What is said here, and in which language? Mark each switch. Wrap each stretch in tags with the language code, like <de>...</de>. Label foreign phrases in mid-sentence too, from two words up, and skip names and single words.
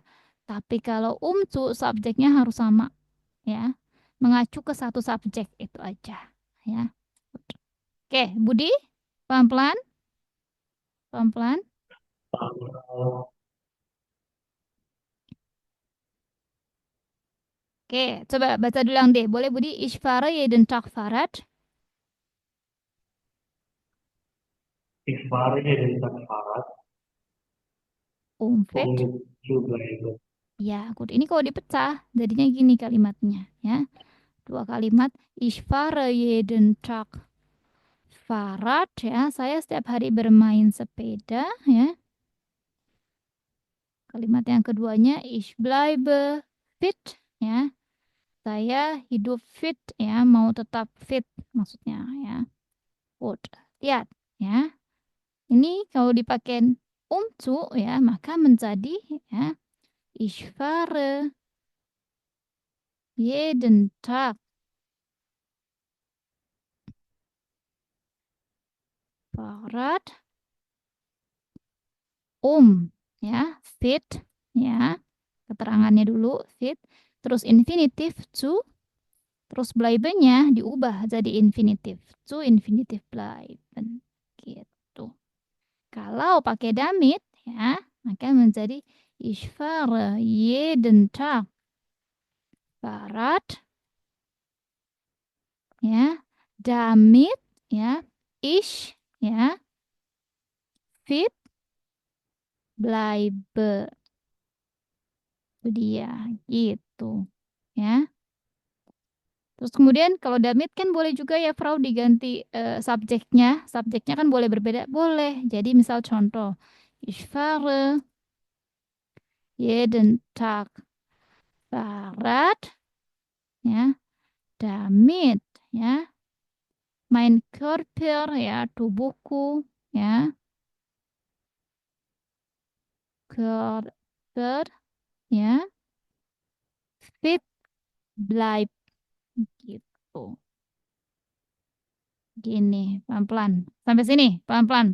<id>Tapi kalau umcu subjeknya harus sama, ya, mengacu ke satu subjek itu aja, ya. Oke, Budi, pelan-pelan, pelan-pelan. Oke, coba baca dulu yang D. Boleh Budi?</id> <de>Ich fahre jeden Tag Fahrrad. Ich fahre jeden Tag Fahrrad, Umfit. zu bleiben.</de> <id>Ya, good. Ini kalau dipecah, jadinya gini kalimatnya, ya. Dua kalimat.</id> <de>Ich fahre jeden Tag Fahrrad,</de> <id>ya. Saya setiap hari bermain sepeda, ya. Kalimat yang keduanya,</id> <de>ich bleibe fit, ya.</de> <id>Saya hidup fit, ya. Mau tetap fit, maksudnya, ya. Good. Lihat, ya. Ini kalau dipakai umzu, ya, maka menjadi, ya,</id> <de>ich fahre jeden Tag Fahrrad</de> <id>ya, fit, ya, keterangannya dulu fit, terus infinitif zu, terus bleibennya diubah jadi infinitif zu, infinitif bleiben, gitu. Kalau pakai damit, ya, maka menjadi</id> <de>ich fahre jeden Tag Fahrrad,</de> <id>ya, damit, ya, ich, ya,</id> <de>fit, bleibe.</de> <id>Itu dia, gitu. Ya. Terus kemudian kalau damit kan boleh juga ya Frau diganti subjeknya. Subjeknya kan boleh berbeda, boleh. Jadi misal contoh,</id> <de>ich fahre jeden Tag Fahrrad, ya, damit, ya, mein Körper,</de> <id>ya, tubuhku, ya, Körper, ya,</id> <de>fit bleibt</de> <id>gitu. Gini, pelan-pelan. Sampai sini, pelan-pelan.</id>